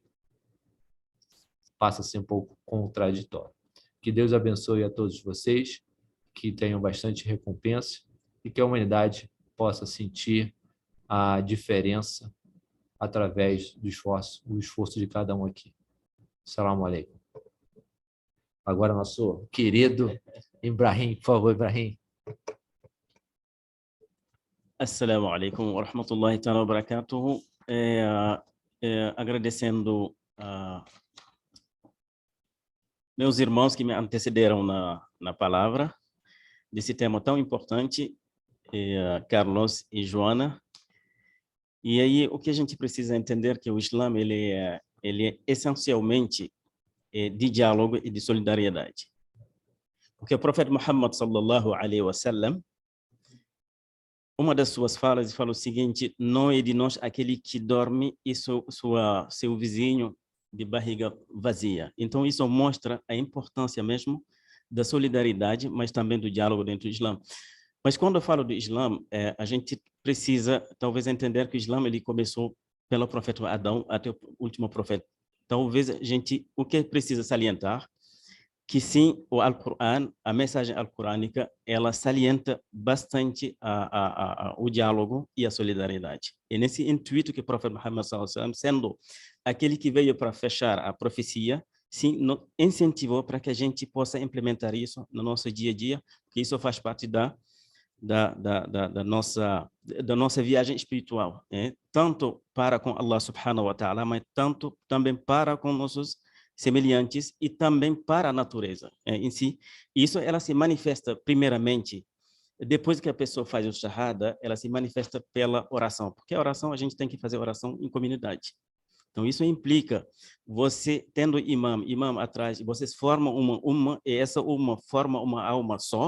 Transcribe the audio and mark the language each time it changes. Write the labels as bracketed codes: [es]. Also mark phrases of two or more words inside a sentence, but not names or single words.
[pt] Passa a ser um pouco contraditório. Que Deus abençoe a todos vocês, que tenham bastante recompensa e que a humanidade possa sentir a diferença através do esforço de cada um aqui. [ar] السلام عليكم. [pt] Agora, nosso querido Ibrahim, por favor, Ibrahim. [ar] السلام عليكم ورحمة الله وبركاته. [pt] Agradecendo a meus irmãos que me antecederam na palavra desse tema tão importante, Carlos e Joana. E aí o que a gente precisa entender é que o Islã ele é essencialmente de diálogo e de solidariedade. Porque o profeta Muhammad [ar] صلى الله عليه وسلم, [pt] uma das suas falas, fala o seguinte: não é de nós aquele que dorme e seu vizinho de barriga vazia. Então isso mostra a importância mesmo da solidariedade, mas também do diálogo dentro do Islã. Mas quando eu falo do Islã, a gente precisa talvez entender que o Islã ele começou pelo profeta Adão até o último profeta. Talvez o que precisa salientar que sim, o Alcorão, a mensagem alcorânica, ela salienta bastante o diálogo e a solidariedade. E nesse intuito que o profeta Muhammad [ar] صلى الله عليه وسلم, [pt] sendo aquele que veio para fechar a profecia, sim, incentivou para que a gente possa implementar isso no nosso dia a dia, porque isso faz parte da nossa viagem espiritual, tanto para com [ar] الله سبحانه وتعالى, [pt] mas tanto também para com nossos semelhantes e também para a natureza em si. Isso ela se manifesta primeiramente depois que a pessoa faz o shahada, ela se manifesta pela oração, porque a oração a gente tem que fazer oração em comunidade. Então isso implica você tendo imam atrás, vocês formam uma e essa uma forma uma alma só.